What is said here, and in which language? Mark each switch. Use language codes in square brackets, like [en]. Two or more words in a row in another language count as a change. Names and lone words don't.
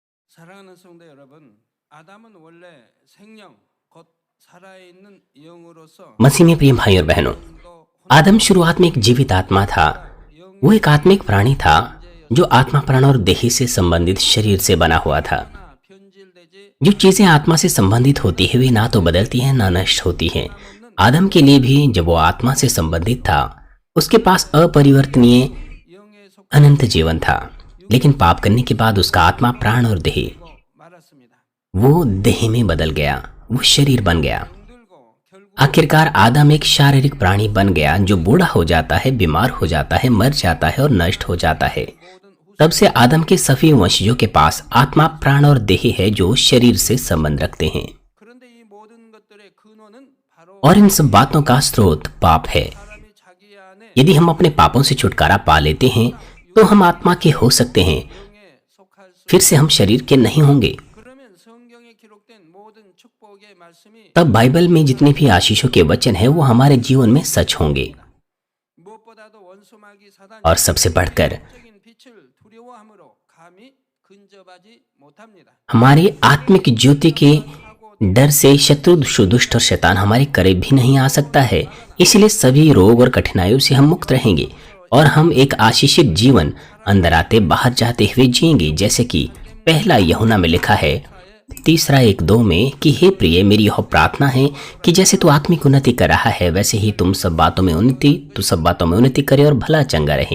[ko] 사랑하는 성도 여러분, 아담은 원래 생명, 곧 살아있는 영으로서 [hi] मसीह में प्रिय भाई और बहनों, आदम शुरुआत में एक जीवित आत्मा था। वो एक आत्मिक प्राणी था जो आत्मा, प्राण और देही से संबंधित शरीर से बना हुआ था। [ko] 변질되지 [hi] जो चीजें आत्मा से संबंधित होती है वे ना तो बदलती हैं ना नष्ट होती हैं। आदम के लिए भी जब वो आत्मा से संबंधित था, उसके पास अपरिवर्तनीय [ko] 영에 속한 [hi] अनंत जीवन था। लेकिन पाप करने के बाद उसका आत्मा, प्राण और देही [ko] 말았습니다. [hi] वो देह में बदल गया, वो शरीर बन गया। [ko] 병들고 결국 [hi] आखिरकार आदम एक शारीरिक प्राणी बन गया जो बूढ़ा हो जाता है, बीमार हो जाता है, मर जाता है और नष्ट हो जाता है। तब से आदम के सभी वंशजों के पास आत्मा, प्राण और देह है जो शरीर से संबंध रखते हैं। [ko] 그런데 이 모든 것들의 근원은 바로 [hi] और इन सब बातों का स्रोत पाप है। [ko] 사람이 자기 안에 [hi] यदि हम अपने पापों से छुटकारा पा लेते हैं तो हम आत्मा के हो सकते हैं, [ko] 영에 속할 수 [hi] फिर से हम शरीर के नहीं होंगे। [ko] 그러면 성경에 기록된 모든 축복의 말씀이 [hi] तब बाइबल में जितने भी आशीषों के वचन हैं वो हमारे जीवन में सच होंगे। [ko] 무엇보다도 원수마귀 사단이 [hi] और सबसे बढ़कर [ko] 적인 빛을 두려워함으로 감히 근접하지 못합니다. [hi] हमारी आत्मिक ज्योति के डर से शत्रु, दुष्ट और शैतान हमारे करीब भी नहीं आ सकता है। इसलिए सभी रोग और कठिनाइयों से हम मुक्त रहेंगे और हम एक आशीषित जीवन अंदर आते बाहर जाते हुए जिएंगे, जैसे कि पहला यूहन्ना में लिखा है 3:1-2 में कि हे प्रिय, मेरी यह प्रार्थना है कि जैसे तू आत्मिक उन्नति कर रहा है वैसे ही तू सब बातों में उन्नति करे और भला चंगा रहे।